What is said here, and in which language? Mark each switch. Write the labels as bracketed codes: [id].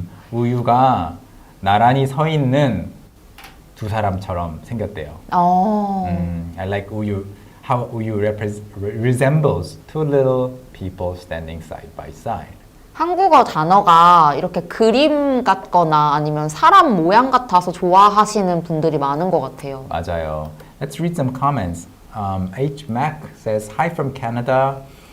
[ko] 우유가 나란히 서 있는 두 사람처럼 생겼대요. [en] I like 우유. How 우유 resembles two little people standing side by side. [ko] 한국어 단어가 이렇게 그림 같거나 아니면 사람 모양 같아서 좋아하시는 분들이 많은 것 같아요. 맞아요. [en] Let's read some comments. HMac says, hi from Canada.